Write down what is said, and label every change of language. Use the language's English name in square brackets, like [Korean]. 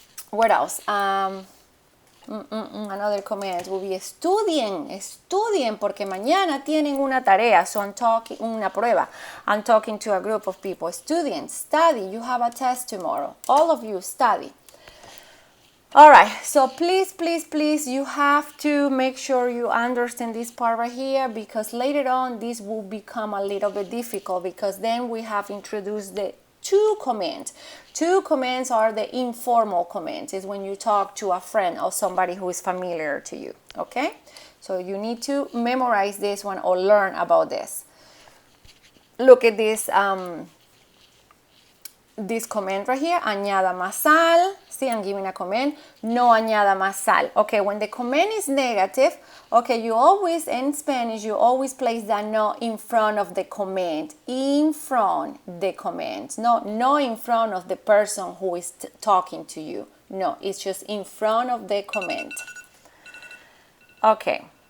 [English] What else? Another command will be [Spanish] estudien porque mañana tienen una tarea. [English] So I'm talking, [Spanish] una prueba. [English] I'm talking to a group of people. [Spanish] Estudien, [English] study, you have a test tomorrow. All of you study. All right, so please, you have to make sure you understand this part right here because later on this will become a little bit difficult because then we have introduced the two commands. Two commands are the informal commands. It's when you talk to a friend or somebody who is familiar to you, okay? So you need to memorize this one or learn about this. Look at this this command right here, [Spanish] añada más sal. [English] See, I'm giving a command, [Spanish] no añada más sal. [English] Okay, when the command is negative, okay, you always, in Spanish, you always place that no in front of the command. In front the command. No in front of the person who is talking to you. No, it's just in front of the command. Okay.